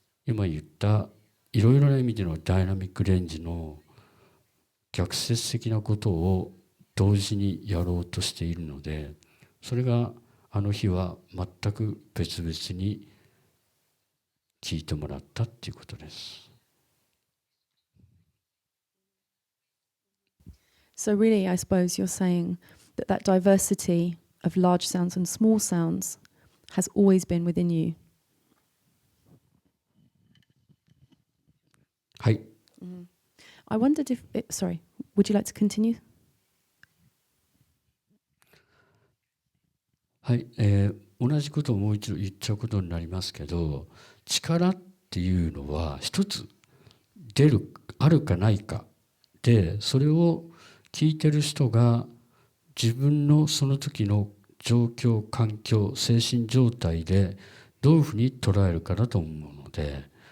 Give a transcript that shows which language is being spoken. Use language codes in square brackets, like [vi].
[ja] 今言ったいろいろな意味でのダイナミックレンジの逆説的なことを同時にやろうとしているので、それがあの日は全く別々に聞いてもらったっていうことです。 [en] So really, I suppose you're saying that that diversity of large sounds and small sounds has always been within you. [ja] はい。 [en] I wondered if, sorry, would you like to continue? [ja] はい、同じことをもう一度言っちゃうことになりますけど、力っていうのは一つ出る、あるかないかで、それを聞いてる人が自分のその時の状況、環境、精神状態でどういうふうに捉えるかだと思うので、